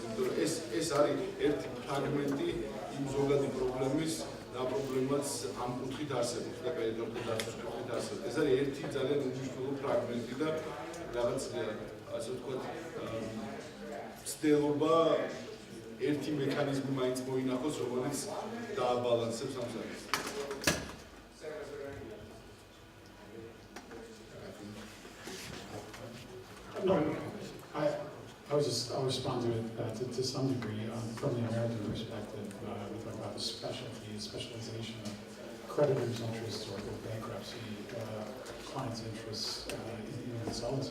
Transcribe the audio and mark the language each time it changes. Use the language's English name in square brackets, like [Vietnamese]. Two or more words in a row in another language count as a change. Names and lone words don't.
[Georgian] იმიტომ რომ ეს არის ერთი ფრაგმენტი იმ ზოგადი პრობლემის და პრობლემაც ამ კუთხით არსებობს და კრედიტორთა დაცვის კუთხით არსებობს. ეს არის ერთი ძალიან უმნიშვნელო ფრაგმენტი და რაღაც ასე ვთქვათ ცდელობა ერთი მექანიზმი მაინც მოინახოს, რომელიც დააბალანსებს ამ საკითხს. [English] No, I I'll respond to it to some degree from the American perspective. We talk about the specialization of creditors' interests or bankruptcy clients' interests in insolvency.